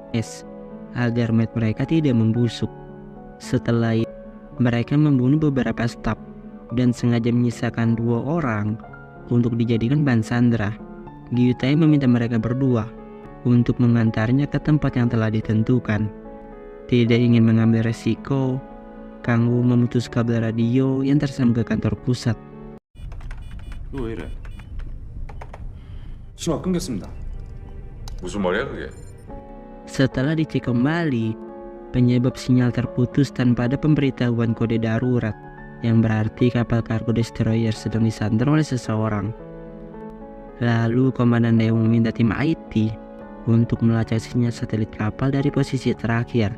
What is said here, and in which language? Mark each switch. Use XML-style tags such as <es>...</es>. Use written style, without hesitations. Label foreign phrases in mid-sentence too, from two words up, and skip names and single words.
<id>Setelah itu, mereka membunuh beberapa staf dan sengaja menyisakan 2 orang untuk dijadikan bahan sandera. Gyutai meminta mereka berdua untuk mengantarnya ke tempat yang telah ditentukan. Tidak ingin mengambil resiko, Kang Wu memutus kabel radio yang tersambung ke kantor pusat.</id> <ko>너 왜 이래? 신호가 끊겼습니다. 무슨 말이야 그게?</ko> <id>Setelah dicek kembali, penyebab sinyal terputus tanpa ada pemberitahuan kode darurat, yang berarti kapal kargo destroyer sedang disandar oleh seseorang. Lalu Komandan Dewa meminta tim IT untuk melacak sinyal satelit kapal dari posisi terakhir.</id>